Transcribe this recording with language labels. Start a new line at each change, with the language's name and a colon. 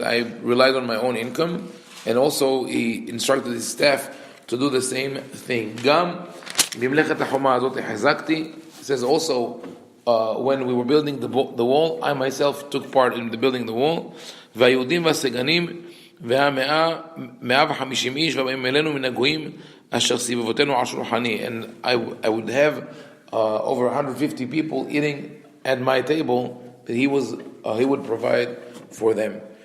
English: I relied on my own income, and also he instructed his staff to do the same thing.
Hebrew: Gam bimlechet hachoma hazot hazakti.
English: He says also, when we were building the wall, I myself took part in the building the wall.
Hebrew: והיהודים והסגנים וה150 איש ובאים אלינו מן הגויים אשר סביבותינו על שולחני.
English: And I would have over 150 people eating at my table that he would provide for them.